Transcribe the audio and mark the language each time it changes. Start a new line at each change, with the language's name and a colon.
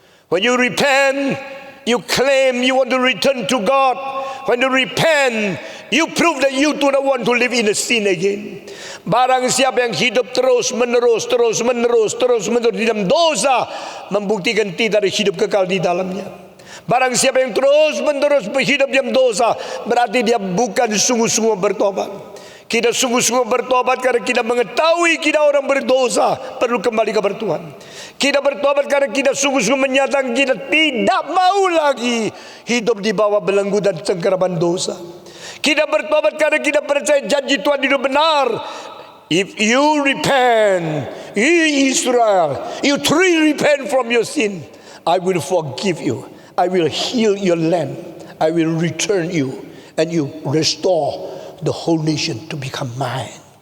English: When you repent, you claim you want to return to God. When you repent, you prove that you do not want to live in the sin again.
Indonesian: Barang siapa yang hidup terus menerus di dalam dosa, membuktikan tidak ada hidup kekal di dalamnya. Barang siapa yang terus menerus hidup dalam dosa, berarti dia bukan sungguh-sungguh bertobat. Kita sungguh-sungguh bertobat karena kita mengetahui kita orang berdosa, perlu kembali kepada Tuhan. Kita bertobat karena kita sungguh-sungguh menyatakan kita tidak mau lagi hidup di bawah belenggu dan cengkeraman dosa. Kita bertobat karena kita percaya janji Tuhan itu benar.
English: If you repent, you Israel, you truly repent from your sin, I will forgive you. I will heal your land. I will return you, and you restore the whole nation to become mine.